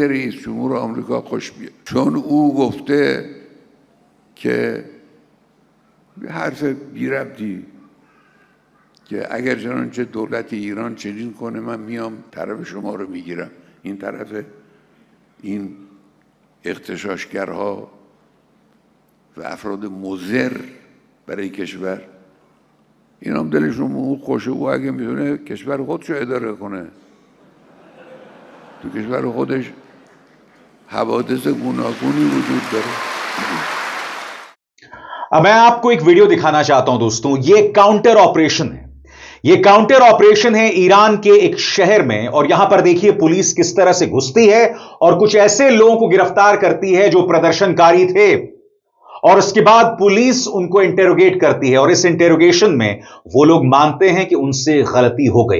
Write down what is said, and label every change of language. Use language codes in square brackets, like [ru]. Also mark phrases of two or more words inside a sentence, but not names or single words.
[fa] رئیس جمهور آمریکا خوش بیاد، چون او گفته که حرف بی ربطی که اگر چنانچه دولت ایران چنین کنه من میام طرف شما رو میگیرم، این طرف این اغتشاشگرها و افراد مضر برای کشور، این هم دلشون او خوشه. او اگه میتونه کشور خودشو اداره کنه، تو کشور خودش حوادث گوناگونی وجود داره. [hi] अब मैं आपको एक वीडियो दिखाना चाहता हूं दोस्तों। ये [en] counter operation [hi] है, ये [en] counter operation [hi] है ईरान के एक शहर में, और यहां पर देखिए पुलिस किस तरह से घुसती है और कुछ ऐसे लोगों को गिरफ्तार करती है जो प्रदर्शनकारी थे, और उसके बाद पुलिस उनको इंटेरोगेट करती है, और इस इंटेरोगेशन में वो लोग मानते हैं कि उनसे गलती हो गई।